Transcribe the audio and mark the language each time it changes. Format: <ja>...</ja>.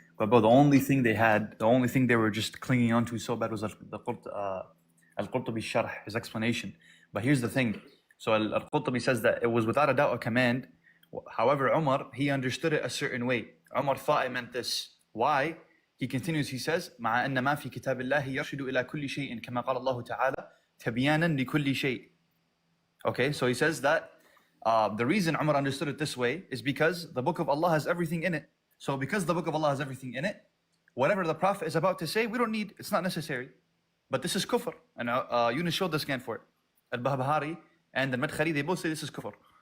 <en>But bro, the only thing they were just clinging on to so bad was Al-Qurtubi's sharh, his explanation. But here's the thing. So Al-Qurtubi says that it was without a doubt a command. However, Umar, he understood it a certain way. Umar thought it meant this. Why? He continues, he says,</en> <ar>مع أن ما في كتاب الله يرشد إلى كل شيء كما قال الله تعالى تبيانا لكل شيء.</ar> <en>Okay, so he says that the reason Umar understood it this way is because the book of Allah has everything in it. So because the book of Allah has everything in it, whatever the Prophet is about to say, we don't need, it's not necessary. But this is kufr. And Yunus showed the scan for it. Al-Bahbahari and the Madkhali, they both say this is kufr.</en>